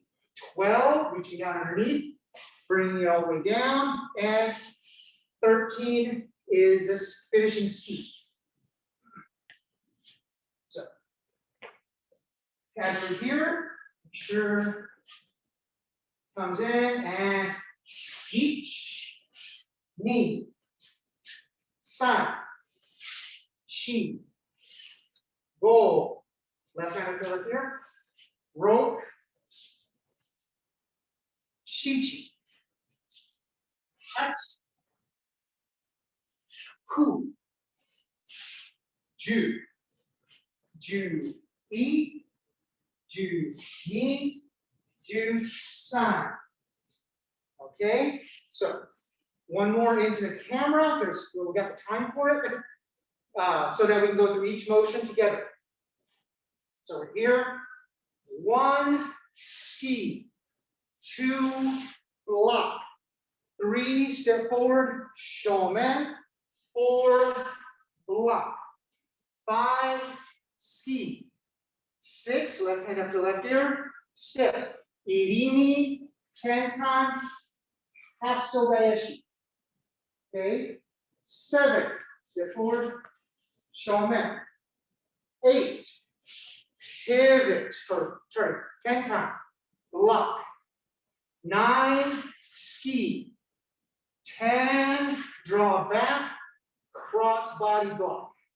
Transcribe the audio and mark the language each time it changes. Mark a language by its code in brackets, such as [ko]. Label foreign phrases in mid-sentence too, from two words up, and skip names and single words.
[en] 12, reaching down underneath, bringing it all the way down, and 13 is this finishing ski. So, as we're here, sure comes in and each, [ja] ni, san, shi, [en] go, left hand up to left ear, roku, [ja] shichi, hachi, ku, ju, i, ni, san. [en] Okay, so one more into the camera because we got the time for it, so that we can go through each motion together. So we're here, 1, ski, 2, block. 3, step forward, shomen. 4, block. 5, ski. 6, left hand up to left ear, step. [ja] Irimi, tenkan, hasso gaeshi. [en] Okay. 7, step forward, shomen. 8, pivot for turn, tenkan, block. 9, ski. 10, draw back, cross body block.